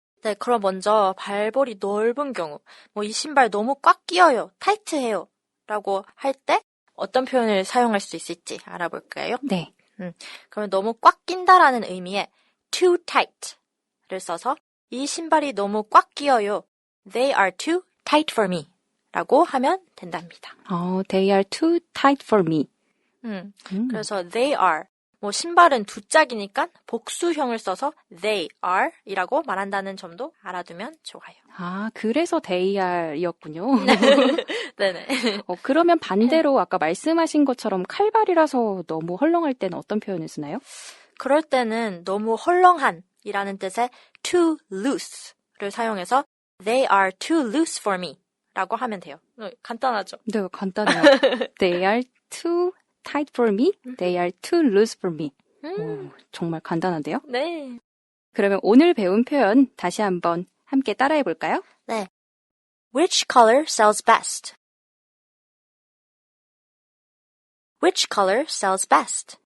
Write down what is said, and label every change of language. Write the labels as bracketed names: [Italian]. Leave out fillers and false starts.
[Korean] 네, 그럼 먼저 발볼이 넓은 경우, 뭐 이 신발 너무 꽉 끼어요, 타이트해요 라고 할 때 어떤 표현을 사용할 수 있을지 알아볼까요? 네. 그러면 너무 꽉 낀다라는 의미의 too tight를 써서 이 신발이 너무 꽉 끼어요. [English] They are too tight for me. [Korean] 라고 하면 된답니다. [English] They are too tight for me. [Korean] 그래서 [English] they are. [Korean] 뭐 신발은 두 짝이니까 복수형을 써서 they are 이라고 말한다는 점도 알아두면 좋아요. 그래서 they are 이었군요. 네네. 그러면 반대로 아까 말씀하신 것처럼 칼발이라서 너무 헐렁할 때는 어떤 표현을 쓰나요? 그럴 때는 너무 헐렁한 이라는 뜻의 too loose를 사용해서 [English] they are too loose for me [Korean] 라고 하면 돼요. 간단하죠? 네, 간단해요. [English] They are too tight for me, they are too loose for me. [Korean] 정말 간단한데요? 네. 그러면 오늘 배운 표현 다시 한번 함께 따라해 볼까요? 네. [English] Which color sells best? Which color sells best?